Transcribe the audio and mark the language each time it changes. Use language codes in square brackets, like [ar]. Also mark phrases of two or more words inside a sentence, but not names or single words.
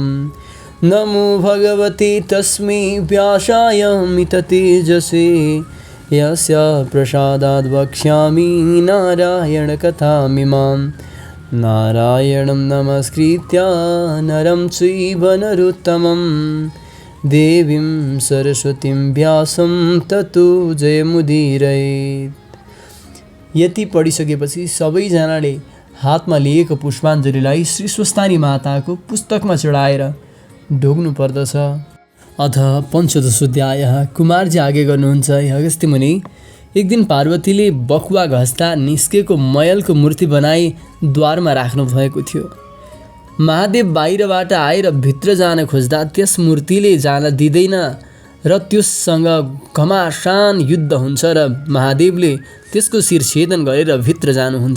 [sa] नमो भगवते तस्मै व्यासाय मिततेजसे यस्य प्रसादाद् वक्ष्यामि नारायणकथामिमां। नारायणं नमस्कृत्य नरं चैव नरोत्तमं देवीं सरस्वतीं व्यासं ततो जयमुदीरयेत्। [ne] यति पढिसकेपछि सबैजनाले हातमा लिएको पुष्पाञ्जलीलाई श्री स्वस्तानी माताको पुस्तकमा चढाएर ढोग्नु पर्दछ। [sa] अथ पञ्चदशोऽध्यायः। [ne] कुमारजी आगे गर्नुहुन्छ, अगस्त्य मुनि, एक दिन पार्वतीले बखुवा घस्दा निस्केको मयलको मूर्ति बनाई द्वारमा राख्नु भएको थियो। महादेव बाहिरबाट आएर भित्र जान खोज्दा त्यस मूर्तिले जान दिँदैन र त्यससँग घमासान युद्ध हुन्छ र महादेवले त्यसको शिर छेदन गरेर भित्र जानुहुन्छ।